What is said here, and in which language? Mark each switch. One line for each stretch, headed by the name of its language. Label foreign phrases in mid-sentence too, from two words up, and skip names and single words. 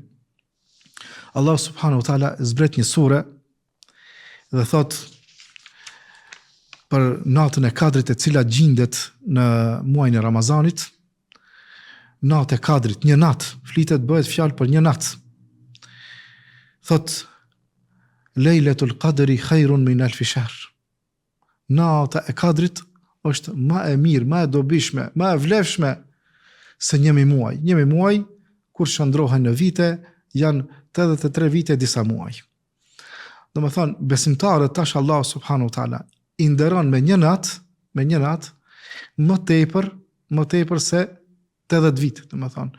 Arabic: الله سبحانه وتعالى
Albanian: zbret një sure dhe thot për natën e Kadrit, e cila gjendet në muajin e Ramazanit. Natë e Kadrit, një natë, bëhet fjalë për një natë. Thot
Arabic: ليلة القدر خير من ألف شهر.
Albanian: Nata e Kadrit është ma e mirë, ma e dobishme, ma e vlefshme se 1 muaj. 1 muaj, kur shndrohen në vite, janë 83 vite disa muaj. Do më thonë, besimtarët tash
Arabic: الله سبحانه وتعالى
Albanian: i nderon me një natë, më tepër se 80 vite, do më thonë.